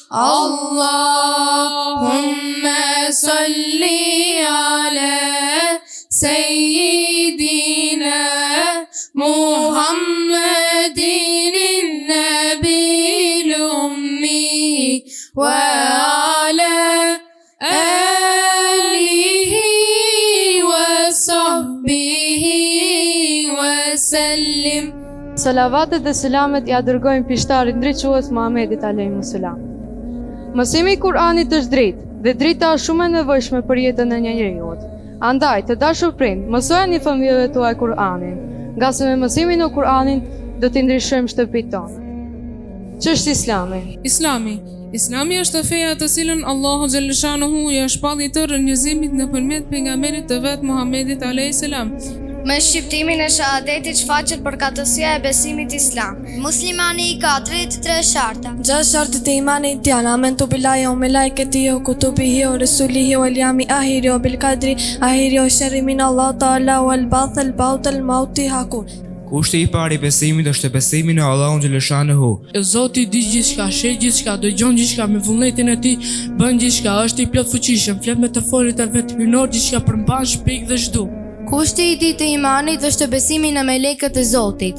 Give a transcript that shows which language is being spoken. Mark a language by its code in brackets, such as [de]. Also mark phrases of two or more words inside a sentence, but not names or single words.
[ar] اللهم صل على سيدنا محمد النبي الأمي وعلى آله وصحبه وسلم. [sq] Salavatet dhe selamet ja dërgojmë pishtarit ndriçues Muhamedit [ar] عليه السلام. [sq] Mësimi i Kur'anit është drejtë dhe drejta është shumë e nevojshme për jetën e një njeriu. Andaj, të dashur prind, mësojeni fëmijëve tuaj Kur'anin, nga se me mësimin e Kur'anit do t'i ndryshojmë shtëpitë tonë. Ç'është Islami? Islami është feja të cilën Allahu xhaleshanuhu ja shpalli tërë njerëzimit nëpërmjet pejgamberit të vet Muhamedit [ar] عليه السلام. [sq] Me shqiptimin e shahadetit shfaqet përkatësia e besimit islam. Muslimani i ka 33 sharta. [ar] 6 [sq] shartet e imanit janë [ar] آمنت بالله وملائكته وكتبه ورسله واليوم الآخر وبالقدر خيره وشره من الله تعالى والبعث بعد الموت حق. [sq] Kushti i parë i besimit është besimi në Allahun xhaleshanuhu. Zoti di gjithçka, sheh gjithçka, dëgjon gjithçka, me vullnetin e tij bën gjithçka, është i plot fuqishëm, flet me të folët e vet, hynor gjithçka, përmban shpik dhe çdo. Kushti i dytë i imanit është besimi në melekët e Zotit.